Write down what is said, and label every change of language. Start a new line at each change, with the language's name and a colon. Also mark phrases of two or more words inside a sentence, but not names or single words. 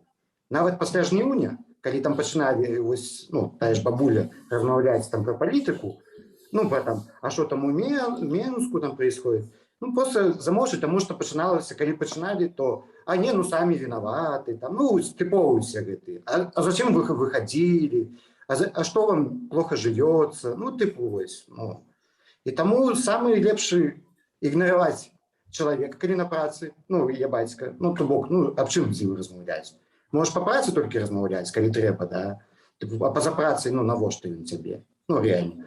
Belarusian: Нават пасля жніўня, калі там пачыналі, вось, ну, тая ж бабуля размаўляць там пра палітыку, ну, пра там, а што там у Менску
Russian: там происходит,
Belarusian: ну, просто замовчаць, таму што пачыналася, калі пачыналі, то, а не, ну, самі вінаваты, там, ну, тыповыя гэтыя,
Russian: а зачем вы выходили,
Belarusian: а што вам
Russian: плохо живется,
Belarusian: ну, тыпу, вось, ну. І таму самы лепшы ігнараваць чалавека, калі на працы, ну, я бацька, ну, то бок, ну, аб чым з ім размаўляць? Можаш па працы толькі размаўляць, калі трэба, да? А па-за працай, ну, навошта ён цябе? Ну, реально.